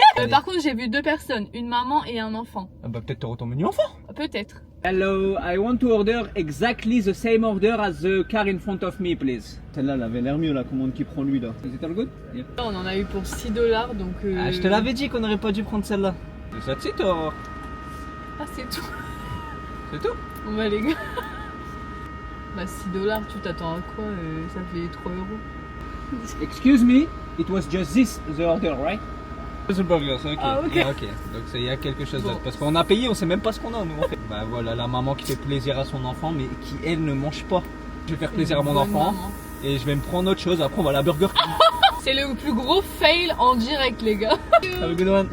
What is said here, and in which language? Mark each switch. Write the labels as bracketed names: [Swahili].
[French] Par contre, j'ai vu deux personnes, une maman et un enfant. Ah bah peut-être t'auras ton menu enfant. Peut-être. [English] Hello, I want to order exactly the same order as the car in front of me, please. [French] Celle-là, elle avait l'air mieux, la commande qu'il prend lui là. [English] Is it all good? Yeah. [French] On en a eu pour 6 $, donc. Ah, je te l'avais dit qu'on n'aurait pas dû prendre celle-là. [English] That's it or? [French] Ah, c'est tout. C'est tout? Bon bah les gars. Bah 6 $, tu t'attends à quoi? Ça fait 3 €. [English] Excuse me, it was just this the order, right? The burger, ok. Ah, ok. Yeah, ok. [French] Donc il y a quelque chose Bon. d'autre. Parce qu'on a payé, on sait même pas ce qu'on a nous en fait. Bah voilà, la maman qui fait plaisir à son enfant, mais qui elle ne mange pas. Je vais faire plaisir à mon Bonne enfant maman. et je vais me prendre autre chose. Après on va à la Burger King. C'est le plus gros fail en direct, les gars. [English] Have a good one.